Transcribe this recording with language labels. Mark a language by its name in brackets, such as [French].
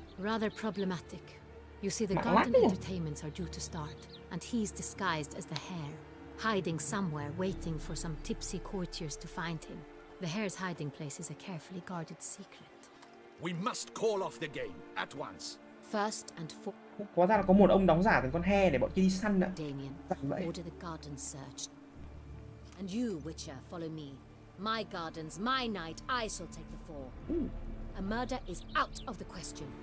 [English] Rather problematic. You see, the garden entertainments are due to start, and he's disguised as the hare, hiding somewhere, waiting for some tipsy courtiers to find him. The hare's hiding place is a carefully guarded secret. We must call off the game at once. First and [Vietnamese] Hóa ra là có một ông đóng giả thành con he để bọn kia đi săn ạ. [English] Damien, order the garden searched. And you, Witcher, follow me. My gardens, my night, I shall take the fall. A murder is out of the question.